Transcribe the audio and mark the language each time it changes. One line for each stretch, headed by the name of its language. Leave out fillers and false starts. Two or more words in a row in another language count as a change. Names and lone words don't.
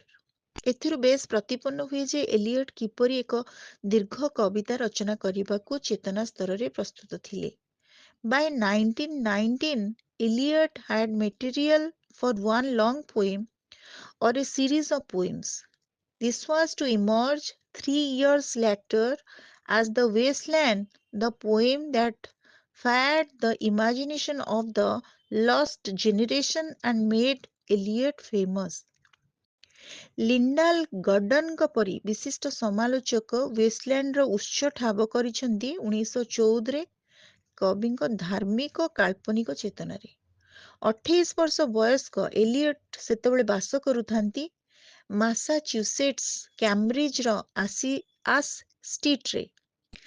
Odia: ଏଥିରୁ ବେଶ ପ୍ରତିପନ୍ନ ହୁଏ ଯେ ଏଲିୟଟ କିପରି ଏକ ଦୀର୍ଘ କବିତା ରଚନା କରିବାକୁ ଚେତନା ସ୍ତରରେ ପ୍ରସ୍ତୁତ ଥିଲେ।
English: By 1919, Eliot had material for one long poem or a series of poems. This was to emerge 3 years later as The Wasteland, the poem that fired the imagination of the lost generation and made Eliot famous.
Odia: ଲିଣ୍ଡାଲ ଗର୍ଡନଙ୍କ ପରି ବିଶିଷ୍ଟ ସମାଲୋଚକ ୱେଷ୍ଟଲ୍ୟାଣ୍ଡର ଉତ୍ସ ଠାବ କରିଛନ୍ତି 1914ରେ କବିଙ୍କ ଧାର୍ମିକ କାଳ୍ପନିକ ଚେତନାରେ। 28 ବର୍ଷ ବୟସ୍କ ଏଲିୟଟ ସେତେବେଳେ ବାସ କରୁଥାନ୍ତି ମାସାଚ୍ୟୁସେଟ୍ସ କ୍ୟାମ୍ବ୍ରିଜର ଆସ୍ ଷ୍ଟ୍ରିଟ୍ରେ।